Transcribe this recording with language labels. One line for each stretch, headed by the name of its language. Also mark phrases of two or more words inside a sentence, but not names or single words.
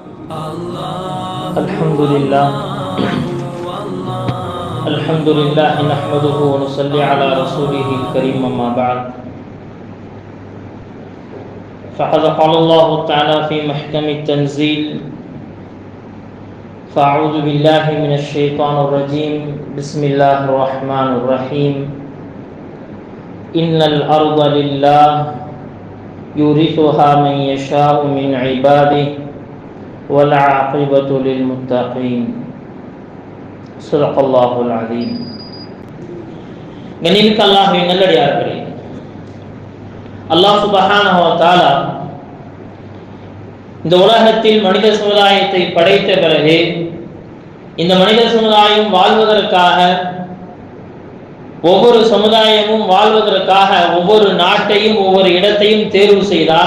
Arabic: الحمد لله نحمده ونصلي على رسوله الكريم أما بعد فقد قال الله تعالى في محكم التنزيل فأعوذ بالله من الشيطان الرجيم بسم الله الرحمن الرحيم إن الأرض لله يورثها من يشاء من عباده والعاقبة للمتقين صدق الله العظيم.
Tamil: கண்ணியமிக்க அல்லாஹ்வின் நல்லடியார்களே,
Arabic: الله سبحانه و تعالى
Tamil: இந்த உலகத்தில் மனித சமுதாயத்தை படைத்த பிறகு இந்த மனித சமுதாயம் வாழ்வதற்காக, ஒவ்வொரு சமுதாயமும் வாழ்வதற்காக ஒவ்வொரு நாட்டையும் ஒவ்வொரு இடத்தையும் தேர்வு செய்தார்.